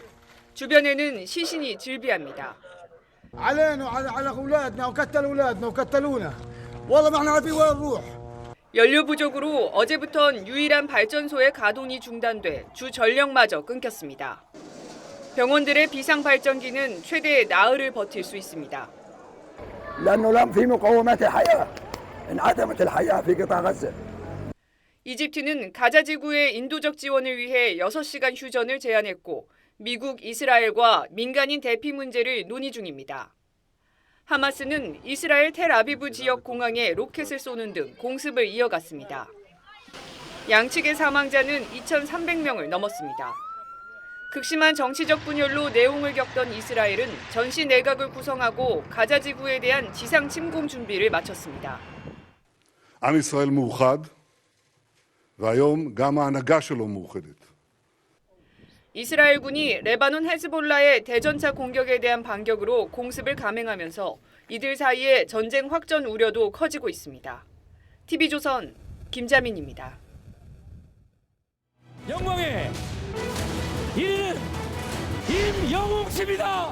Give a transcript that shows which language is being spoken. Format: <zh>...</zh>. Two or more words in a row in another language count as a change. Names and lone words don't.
<ko>주변에는 시신이 즐비합니다. 연료 부족으로 어제부턴 유일한 발전소의 가동이 중단돼 주 전력마저 끊겼습니다. 병원들의 비상 발전기는 최대 나흘을 버틸 수 있습니다.</ko> <ar>لأنه لم في مقومات الحياة انعدمت الحياة في قطاع غزة.</ar> <ko>이집트는 가자 지구의 인도적 지원을 위해 6시간 휴전을 제안했고 미국, 이스라엘과 민간인 대피 문제를 논의 중입니다. 하마스는 이스라엘 텔아비브 지역 공항에 로켓을 쏘는 등 공습을 이어갔습니다. 양측의 사망자는 2,300명을 넘었습니다. 극심한 정치적 분열로 내홍을 겪던 이스라엘은 전시 내각을 구성하고 가자 지구에 대한 지상 침공 준비를 마쳤습니다.</ko> <he>עם ישראל מאוחד, והיום גם ההנהגה שלו מאוחדת.</he> <ko>이스라엘군이 레바논 헤즈볼라의 대전차 공격에 대한 반격으로 공습을 감행하면서 이들 사이에 전쟁 확전 우려도 커지고 있습니다. TV조선 김자민입니다. 영광의 1위는 임영웅 씨입니다.</ko>